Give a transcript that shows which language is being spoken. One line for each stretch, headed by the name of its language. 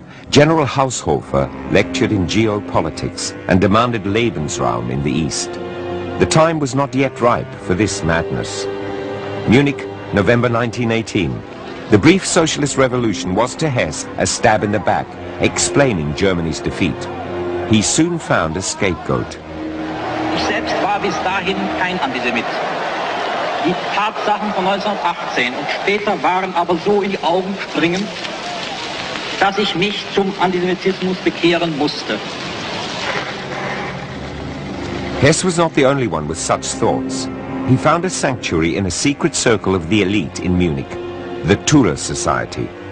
English: General Haushofer lectured in geopolitics and demanded Lebensraum in the East. The time was not yet ripe for this madness. Munich, November 1918. The brief socialist revolution was to Hess a stab in the back, explaining Germany's defeat. He soon found a scapegoat.
German: Ich selbst war bis dahin kein Antisemit. Die Tatsachen von 1918 und später waren aber so in die Augen springend, dass ich mich zum Antisemitismus bekehren musste.
English: Hess was not the only one with such thoughts. He found a sanctuary in a secret circle of the elite in Munich, the Tuller Society.